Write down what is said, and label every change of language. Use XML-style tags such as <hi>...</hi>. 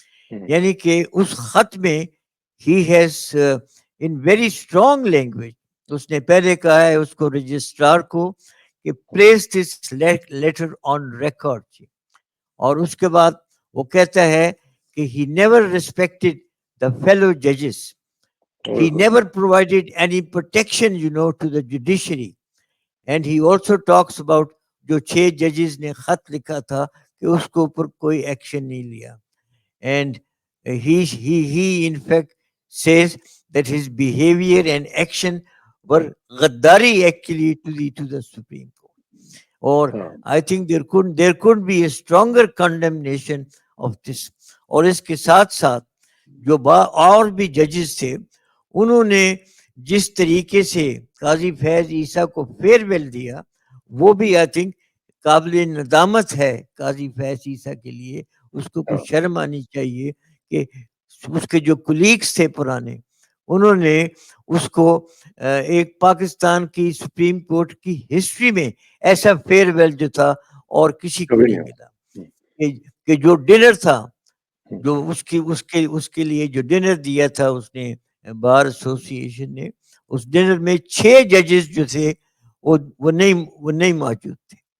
<ur>یعنی کہ اس خط میں</ur> <en>he has in very strong language</en> <ur>اس نے پہلے کہا ہے اس کو رجسٹرار کو کہ</ur> <en>place this letter on record,</en> <ur>اور اس کے بعد وہ کہتا ہے کہ</ur> <en>he never respected the fellow judges. He never provided any protection, to the judiciary. And he also talks about</en> <ur>جو 6 ججز نے خط لکھا تھا کہ اس کے اوپر کوئی ایکشن نہیں لیا.</ur> <en>And he in fact says that his behavior and action were غداری actually to the Supreme Court. اور I think there could be a stronger condemnation of this.</en> <ur>اور اس کے ساتھ ساتھ جو اور بھی ججز تھے انہوں نے جس طریقے سے قاضی فیض عیسیٰ کو فیئر ویل دیا وہ بھی</ur> <en>I think</en> <ur>قابل ندامت ہے قاضی فیض عیسیٰ کے لیے. اس کو کچھ شرم آنی چاہیے کہ اس کے جو کولیگس تھے پرانے انہوں نے اس کو ایک پاکستان کی سپریم کورٹ کی ہسٹری میں ایسا فیئر ویل جو تھا اور کسی کو نہیں ملا کہ جو ڈنر تھا جو اس کے لیے جو ڈنر دیا تھا اس نے بار ایسوسی ایشن نے اس ڈنر میں 6 ججز جو تھے وہ نہیں موجود تھے.</ur>